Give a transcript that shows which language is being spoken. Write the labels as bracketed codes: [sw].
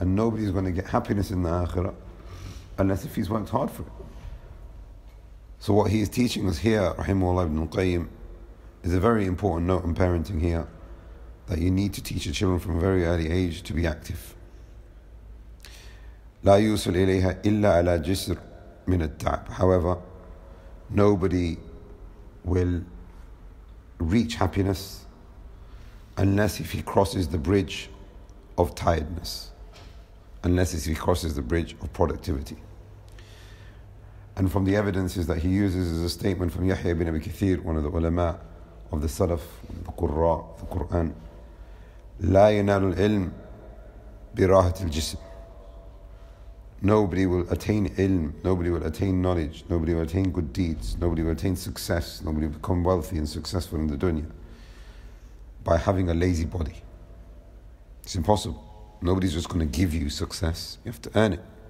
[en] And nobody's going to get happiness in the akhirah unless if he's worked hard for it. So what he is teaching us here, Rahimahullah ibn al-Qayyim, is a very important note on parenting here, that you need to teach your children from a very early age to be active. [ar] لا يوصل إليها إلا على جسر من التعب. [en] However, nobody will reach happiness unless if he crosses the bridge of tiredness, unless if he crosses the bridge of productivity. And from the evidences that he uses is a statement from Yahya ibn Abi Kathir, one of the ulama of the Salaf, the Qurra, the Quran. [ar] لا ينال العلم براحة الجسم. [en] Nobody will attain ilm, nobody will attain knowledge, nobody will attain good deeds, nobody will attain success, nobody will become wealthy and successful in the dunya by having a lazy body. It's impossible. Nobody's just going to give you success. You have to earn it.